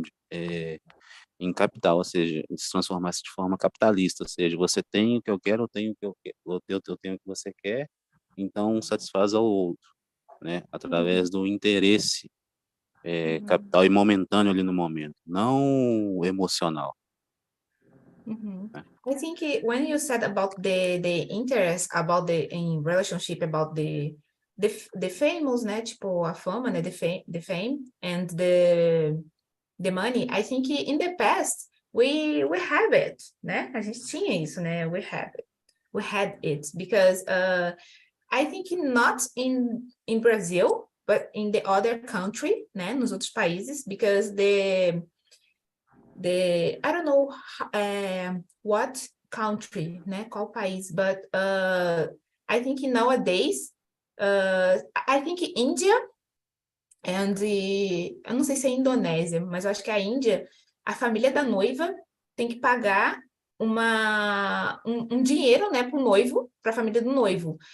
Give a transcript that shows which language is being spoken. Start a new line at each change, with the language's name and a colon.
Portuguese: é, em capital, ou seja, se transformasse de forma capitalista, ou seja, você tem o que eu quero, eu tenho o que eu quero, eu tenho o que você quer, então satisfaz ao outro, né, através do interesse capital e momentâneo ali no momento, não emocional. Né?
English: I think when you said about the interest about the in relationship about the famous, né,
Portuguese: tipo a fama, né,
English: the fame and the money, I think in the past we have it, né?
Portuguese: A gente tinha isso, né?
English: We had it because I think not in Brazil, but in the other country, né,
Portuguese: nos outros países,
English: because the I don't know what country,
Portuguese: né, qual país,
English: but I think nowadays, I think India and
Portuguese: eu não sei se é Indonésia, mas eu acho que a Índia, a família da noiva tem que pagar um dinheiro, né, para o noivo, para a família do noivo.